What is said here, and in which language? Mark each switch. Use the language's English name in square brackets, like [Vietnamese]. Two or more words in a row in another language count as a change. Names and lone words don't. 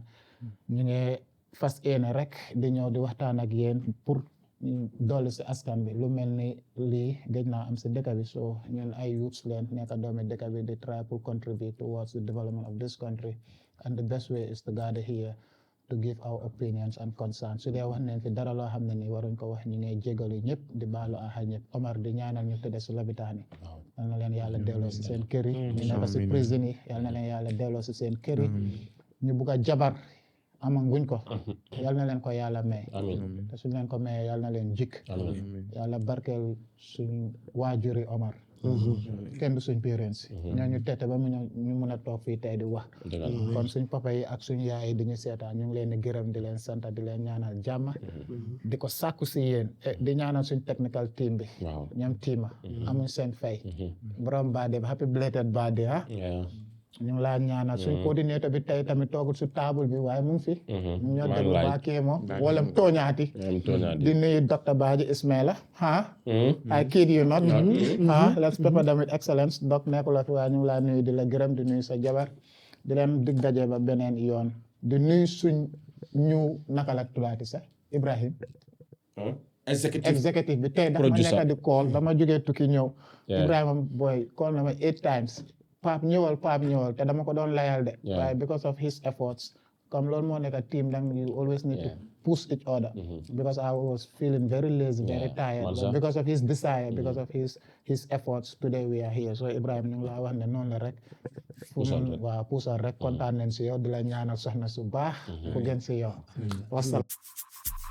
[Wolof] ñu ngi fas yéene rek di ñëw di waxtaan ak yéen pour dolli si askan bi lu mel ni lii gëj naa am si dëkk bi so ñun ay youths leen nekk doomi dëkk bi di try pour [English] contribute towards the development of this country and the best way is to gather here to give our opinions and concerns [Wolof] su dee wax neen fi dara loo xam ne ni waruñ ko wax ñu ngi jégalu ñëpp di baalu àq ñëpp Omar di ñaanal ñu tëdd si lopitaan yi yal na leen yàlla delloo si seen kër yi ñu nekk si prison yi yal na leen yàlla delloo si seen kër yi ñu bugg a jabar amaguñ ko yal na leen ko yàlla may te suñ leen ko mayee yal na leen jikk yàlla barkeel suñ waajuri Omar kenn du suñ parents ñooñu tete ba mu ñu mën a toog fii tey di wax kon suñ papa yi ak suñ yaay yi di ñu seetaan ñu ngi leen di gërëm di leen sant di leen ñaanal jàmm di ko sàkku si yéen di ñaanal suñ [English] technical team [Wolof] bi ñoom tiima amuñ seen fay borom birthday bi [English] happy belated birthday [Wolof] ñu ngi laa ñaanal suñ coordinateur bi tey tamit toogul su table bi waaye mu ngi fi ñu ñoo déglu baakee moom wala tooñaati di nuyu docteur Badji Ismaila [English] I kid you not let's pepper them with [Wolof] excellence doc nekkul la fi waaye ñu ngi laa nuyu di la gërëm di nuyu sa jabar di leen dig daje ba beneen yoon di nuyu suñ ñu naka la tubaati sax Ibrahim executive bi tey dama nekk di call dama jógee tukki ñëw Ibrahima boy call na ma 8 times Pape ñëwal te dama ko doon layal de waaye [English] because of his efforts [Wolof] comme loolu moo nekk team dang [English] you always need to push each other because I was feeling very lazy very tired but because of his desire because of his efforts today we are here so [Wolof] Ibrahima ñu ngi laa wax ne noonu la rek waaw puusal rek kontaan nañ si yow di la ñaanal soxna su baax ku gën si yow wasalaam